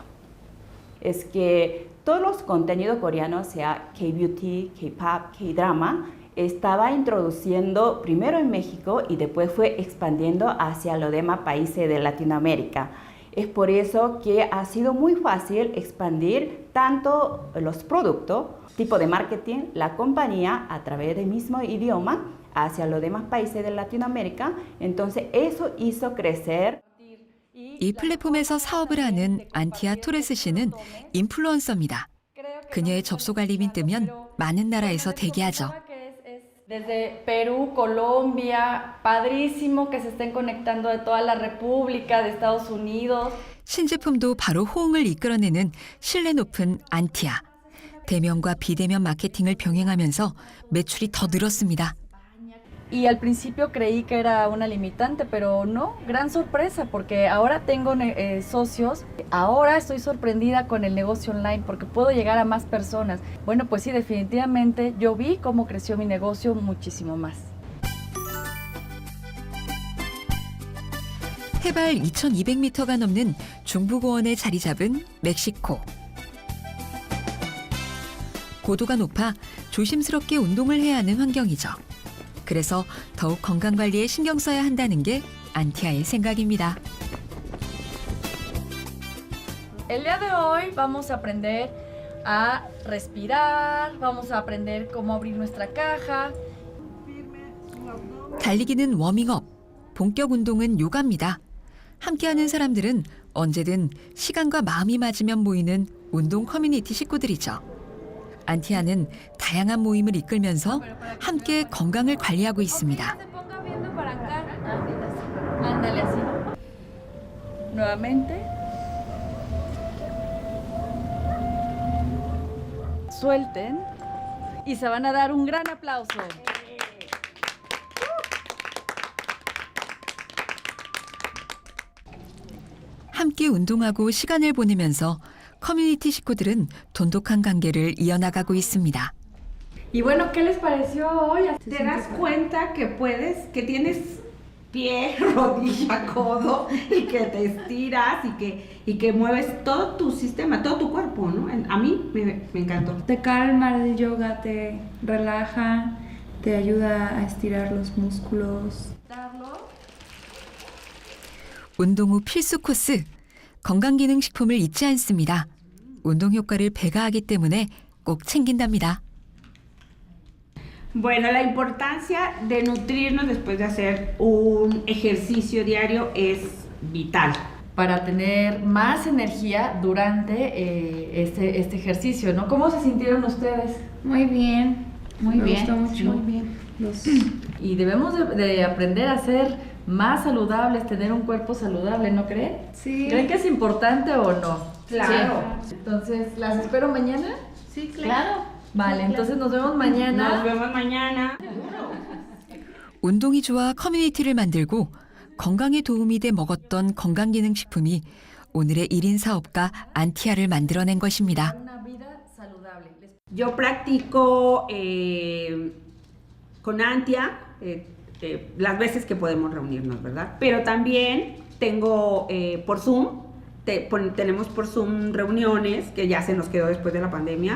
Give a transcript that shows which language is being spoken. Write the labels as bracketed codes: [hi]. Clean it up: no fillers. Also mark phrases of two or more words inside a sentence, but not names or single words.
[es] Es que todos los contenidos coreanos, sea K-beauty, K-pop, K-drama, estaba introduciendo primero en México y después fue expandiendo hacia los demás países de Latinoamérica. Es por eso que ha sido muy fácil expandir tanto los productos, tipo de marketing, la compañía a través del mismo idioma hacia los demás países de Latinoamérica. Entonces eso hizo crecer. [ko] 이 플랫폼에서 사업을 하는 안티아 토레스 씨는 인플루언서입니다. 그녀의 접속 알림이 뜨면 많은 나라에서 대기하죠. [es] Desde Perú, Colombia, padrísimo que se estén conectando de toda la República, de Estados Unidos. [ko] 신제품도 바로 호응을 이끌어내는 신뢰 높은 안티아. 대면과 비대면 마케팅을 병행하면서 매출이 더 늘었습니다. [es] Y al principio creí que era una limitante, pero no, gran sorpresa, porque ahora tengo socios. Ahora estoy sorprendida con el negocio online porque puedo llegar a más personas. Bueno, pues sí, definitivamente yo vi cómo creció mi negocio muchísimo más. [ko] 해발 2,200m가 넘는 중부고원에 자리 잡은 멕시코. 고도가 높아 조심스럽게 운동을 해야 하는 환경이죠. 그래서 더욱 건강관리에 신경 써야 한다는 게 안티아의 생각입니다. [es] El día de hoy vamos a aprender a respirar, vamos a aprender cómo abrir nuestra caja. [ko] 달리기는 워밍업, 본격 운동은 요가입니다. 함께하는 사람들은 언제든 시간과 마음이 맞으면 모이는 운동 커뮤니티 식구들이죠. 안티아는 다양한 모임을 이끌면서 함께 건강을 관리하고 있습니다. [es] Ándale así. Nuevamente. Suelten y se van a dar un gran aplauso. [ko] 함께 운동하고 시간을 보내면서 커뮤니티 식구들은 돈독한 관계를 이어나가고 있습니다. [es] Y bueno, ¿qué les pareció hoy? Te das cuenta que puedes, que tienes pie, rodilla, codo y que te estiras y que mueves todo tu sistema, todo tu cuerpo, ¿no? A mí me encantó. Te calma el yoga, te relaja, te ayuda a estirar los músculos. [ko] 운동 후 필수 코스, 건강기능식품을 잊지 않습니다. 운동 효과를 배가하기 때문에 꼭 챙긴답니다. [es] Bueno, la importancia de nutrirnos después de hacer un ejercicio diario es vital. Para tener más energía durante este ejercicio, ¿no? ¿Cómo se sintieron ustedes? Muy bien, Muy bien. Me gustó mucho. Muy bien. Y debemos de aprender a ser más saludables, tener un cuerpo saludable, ¿no creen? Sí. ¿Creen que es importante o no? Claro. Sí. Entonces, ¿las espero mañana? Sí, claro. Vale, entonces nos vemos mañana. Nos vemos mañana. [ko] 운동이 좋아 커뮤니티를 만들고 건강에 도움이 돼 먹었던 건강기능식품이 오늘의 1인 사업가 안티아를 만들어낸 것입니다. [es] Yo practico con Antia las veces que podemos reunirnos, ¿verdad? Pero también tengo por Zoom, tenemos por Zoom reuniones, que ya se nos quedó después de la pandemia.